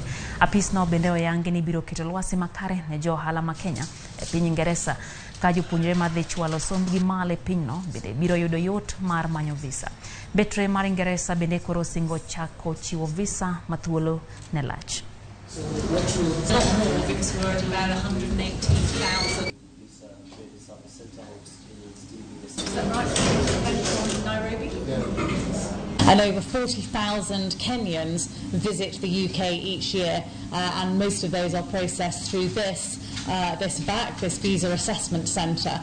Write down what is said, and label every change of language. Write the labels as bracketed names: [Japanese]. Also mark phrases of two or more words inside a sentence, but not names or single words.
[Luo (Kenya and Tanzania)] Apis no bende oyangi ni biro keto lwasi makare ne jo ohala ma Kenya e piny Ingeresa ka jopuonjre madhi chwalo sombgi male pinyno bende biro yudo yot mar manyo visa. Betre mar Ingeresa bende koro singo chako chiwo visa mathuolo ne lach. [English] So not more because we're at about 180,000. Is that right? From Nairobi? And over 40,000 Kenyans visit the UK each year, and most of those are processed through this visa assessment centre.